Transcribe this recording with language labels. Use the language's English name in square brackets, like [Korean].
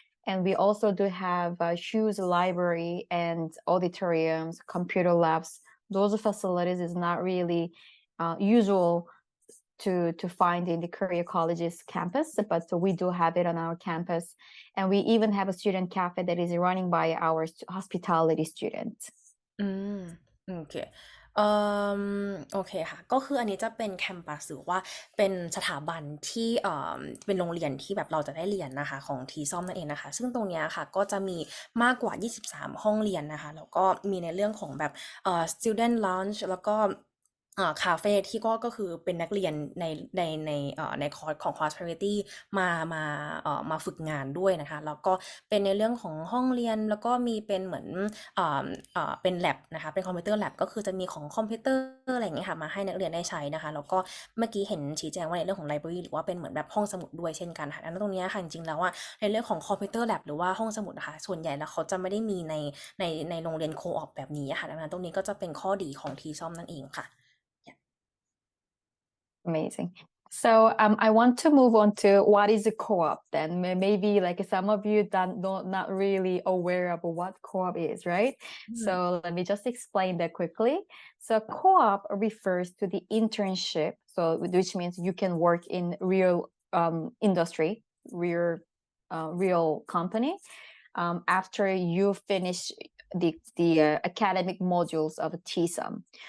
[English] And we also do have a huge library and auditoriums, computer labs. Those facilities is not really usual to find in the career colleges campus, but so we do have it on our campus. And we even have a student cafe that is running by our hospitality students. [Thai] อืมโอเค เอ่อโอเคค่ะก็คืออันนี้จะเป็นแคมปัสหรือว่าเป็นสถาบันที่เป็นโรงเรียนที่แบบเราจะได้เรียนนะคะของทีซ่อมนั่นเองนะคะซึ่งตรงเนี้ยค่ะก็จะมีมากกว่า23ห้องเรียนนะคะแล้วก็มีในเรื่องของแบบstudent lounge แล้วก็คาเฟ่ที่ก็คือเป็นนักเรียน ในคอร์สของ Prosperity มามาฝึกงานด้วยนะคะแล้วก็เป็นในเรื่องของห้องเรียนแล้วก็มีเป็นเหมือนเป็น lab นะคะเป็นคอมพิวเตอร์ lab ก็คือจะมีของคอมพิวเตอร์อะไรอย่างเงี้ยค่ะมาให้นักเรียนได้ใช้นะคะแล้วก็เมื่อกี้เห็นชี้แจงว่าในเรื่องของ library หรือว่าเป็นเหมือนแบบห้องสมุดด้วยเช่นกันค่ะอันนั้นตรงนี้ค่ะจริงๆแล้วว่าในเรื่องของคอมพิวเตอร์ lab หรือว่าห้องสมุดนะคะส่วนใหญ่แล้วเขาจะไม่ได้มีในโรงเรียนโคออปแบบนี้ค่ะดังนั้นตรงนี้ก็จะเป็นข้อดีของทีซ่อมนั่นเองค่ะ [English] Amazing. So I want to move on to what is a co-op then. Maybe like some of you that not really aware of what co-op is, right? So let me just explain that quickly. So co-op refers to the internship, so which means you can work in real industry, real company after you finish the academic modules of TSoM.